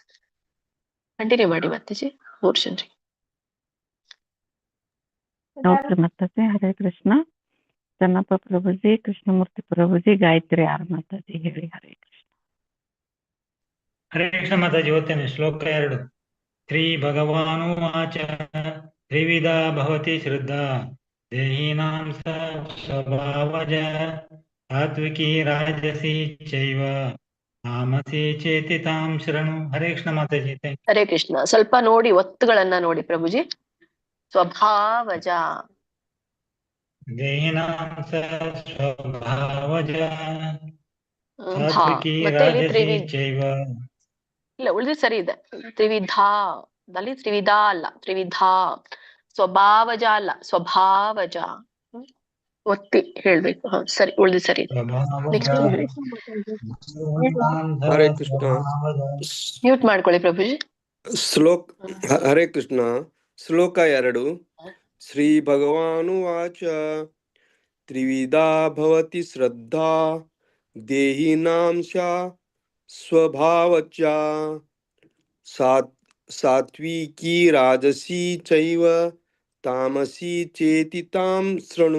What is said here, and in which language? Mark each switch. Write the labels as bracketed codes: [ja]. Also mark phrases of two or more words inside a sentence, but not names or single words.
[kn] ಕಂಟಿನ್ಯೂ ಮಾಡಿ ಮಾತಾಜಿ. 3 ಜನರಿಗೆ. ಓಕೆ ಮಾತಾಜಿ. [sa] ಹರೇ ಕೃಷ್ಣ. [kn] ಚನ್ನಪ್ಪ ಪ್ರಭುಜಿ, ಕೃಷ್ಣಮೂರ್ತಿ ಪ್ರಭುಜಿ, ಗಾಯತ್ರಿ ಆರ್ ಮಾತಾಜಿ ಹೇಳಿ. [sa] ಹರೇ ಕೃಷ್ಣ. ಹರೇ ಕೃಷ್ಣ [kn] ಮಾತಾಜಿ. ಓದ್ತೇನೆ ಶ್ಲೋಕ 2. [sa] ಶ್ರೀ ಭಗವಾನುವಾಚ ತ್ರಿವಿಧ ಭವತಿ ಶ್ರದ್ಧಾ ದೇಹಿನಾಂ ಸ್ವಭಾವಜ ಸಾತ್ವಿಕಿ ರಾಜಸಿ ಚೈವ ತಾಮಸಿ ಚೇತಿ ತಾಂ ಶರಣು. ಹರೇ ಕೃಷ್ಣ ಮಾತಾಜಿ. ಹರೇ ಕೃಷ್ಣ. [kn] ಸ್ವಲ್ಪ ನೋಡಿ, ಒತ್ತುಗಳನ್ನ ನೋಡಿ ಪ್ರಭುಜಿ. ಸ್ವಭಾವಜ, [sa] ದೇಹಿನಾಂ ಸ್ವಭಾವಜ ಸಾತ್ವಿಕಿ [kn] ಮತ್ತೆ ಇಲ್ಲಿ [sa] ರಾಜಸಿ ಚೈವ. [kn] ಇಲ್ಲ, ಉಳಿದು ಸರಿ ಇದೆ. ತ್ರಿವಿಧ ದಲ್ಲಿ ತ್ರಿವಿಧ ಅಲ್ಲ, ತ್ರಿವಿಧ. ಸ್ವಭಾವಜ ಅಲ್ಲ, ಸ್ವಭಾವಜ. ಒತ್ತಿ ಹೇಳ್ಬೇಕು. ಸರಿ, ಉಳಿದು ಸರಿ ಇದೆ. [sa] ಹರೇ ಕೃಷ್ಣ. [kn] ಮ್ಯೂಟ್ ಮಾಡ್ಕೊಳ್ಳಿ ಪ್ರಭುಜಿ. [sa] ಹರೇ ಕೃಷ್ಣ. ಶ್ಲೋಕ 2. ಶ್ರೀ ಭಗವಾನುವಾಚ ತ್ರಿವಿಧಾ ಭವತಿ ಶ್ರದ್ಧಾ ದೇಹಿನಾಂ ಸ್ವಭಾವಚ ಸಾತ್ವಿಕಿ ರಾಜಸಿ ಚೈವ ತಾಮಸಿ ಚೇತಿ ತಾಂ ಶೃಣು.